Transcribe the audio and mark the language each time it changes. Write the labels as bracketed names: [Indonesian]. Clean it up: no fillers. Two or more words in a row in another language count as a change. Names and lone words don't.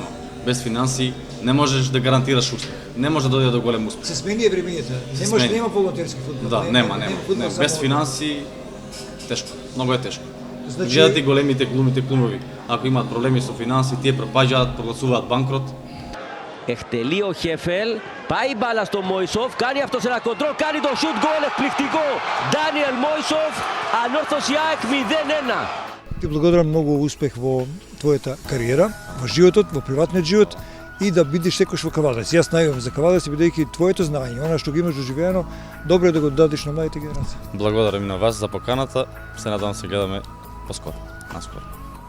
[Macedonian] Без финанси не можеш да гарантираш успех. Не може да дојде до голем успех. Се смени времењата. Нема волонтерски фудбал. Да, нема. фудбал само Без од- финанси тешко. Многу е тешко. Значи- Гледат и големите клубови. Ако имаат проблеми со финанси, тие пропаѓаат, прогласуваат банкрот. [Greek] Εκτελεί ο Χέφελ, πάει μπάλα στο Μόισοφ, κάνει αυτός ένα κοντρόλ, κάνει το σουτ γκολ εκπληκτικό. Ντάνιελ Μόισοφ, ανόρθωση ΑΕΚ 0-1. [Macedonian] Ти благодарам многу успех во твојата кариера, во животот, во приватниот живот и да бидеш секој во Кавадарци. Јас најувам за Кавадарци бидејќи твоето знаење, она што го имаш доживеено, добро е да го дадеш на младите генерации. Благодарам и на вас за поканата. Се надевам се гледаме поскоро.